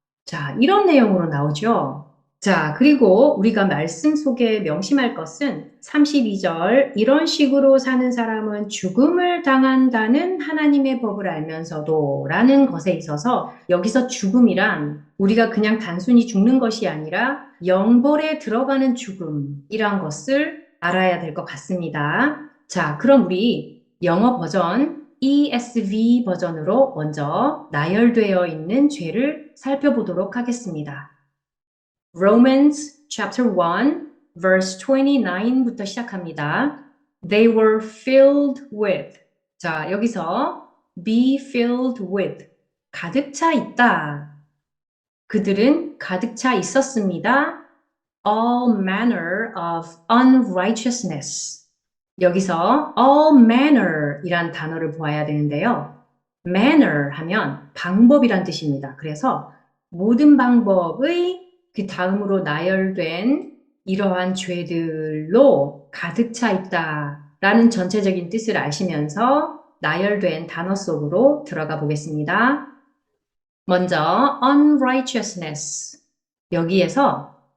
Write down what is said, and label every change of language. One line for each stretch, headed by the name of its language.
Korean: 자, 이런 내용으로 나오죠. 자, 그리고 우리가 말씀 속에 명심할 것은 32절, 이런 식으로 사는 사람은 죽음을 당한다는 하나님의 법을 알면서도 라는 것에 있어서 여기서 죽음이란 우리가 그냥 단순히 죽는 것이 아니라 영벌에 들어가는 죽음이란 것을 알아야 될 것 같습니다. 자, 그럼 우리 영어 버전 ESV 버전으로 먼저 나열되어 있는 죄를 살펴보도록 하겠습니다.
English: Romans chapter 1 verse
Korean: 29부터 시작합니다.
English: They were filled with.
Korean: 자, 여기서
English: be filled with.
Korean: 가득 차 있다. 그들은 가득 차 있었습니다.
English: All manner of unrighteousness.
Korean: 여기서 all manner 이란 단어를 보아야 되는데요. manner 하면 방법이란 뜻입니다. 그래서 모든 방법의 그 다음으로 나열된 이러한 죄들로 가득 차 있다라는 전체적인 뜻을 아시면서 나열된 단어 속으로 들어가 보겠습니다. 먼저 unrighteousness. 여기에서